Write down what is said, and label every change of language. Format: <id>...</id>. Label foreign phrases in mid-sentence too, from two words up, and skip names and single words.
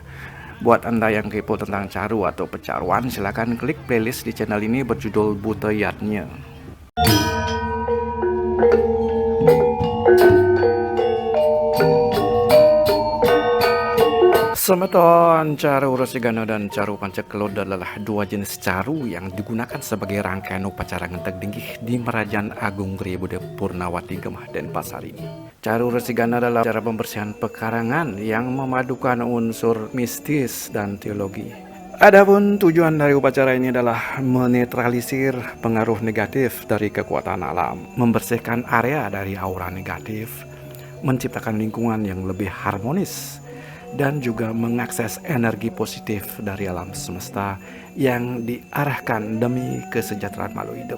<id>Buat Anda yang kepo tentang caru atau pecaruan, silahkan klik playlist di channel ini berjudul Buteyatnya. Semeton, Caru Resigana dan Caru Panceklo adalah dua jenis caru yang digunakan sebagai rangkaian upacara Ngenteg Linggih di Merajaan Agung Gria Buda Purnawati Gemah Denpasar ini. Caru Resigana adalah cara pembersihan pekarangan yang memadukan unsur mistis dan teologi. Adapun tujuan dari upacara ini adalah menetralisir pengaruh negatif dari kekuatan alam, membersihkan area dari aura negatif, menciptakan lingkungan yang lebih harmonis, dan juga mengakses energi positif dari alam semesta yang diarahkan demi kesejahteraan makhluk hidup.</id>